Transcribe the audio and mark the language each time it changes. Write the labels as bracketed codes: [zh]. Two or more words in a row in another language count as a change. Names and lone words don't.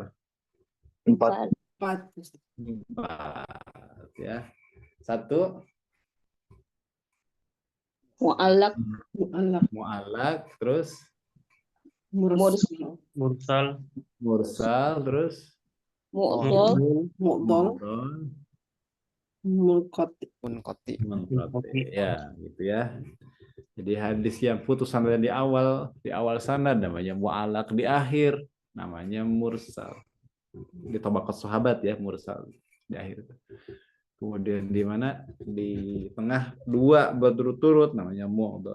[id] 4. 4. 4 ya. Satu Mu'allaq, mu'allaq, terus Mursal, mursal, terus mu'dhal, mu'dhal, mu'dhal, munqati. ya gitu ya. Jadi hadis yang putus sanadnya di awal sanad namanya mu'allaq, di akhir namanya mursal. Di tabaqat sahabat ya mursal di akhir. Kemudian di mana di tengah dua berturut-turut namanya mu'dhal.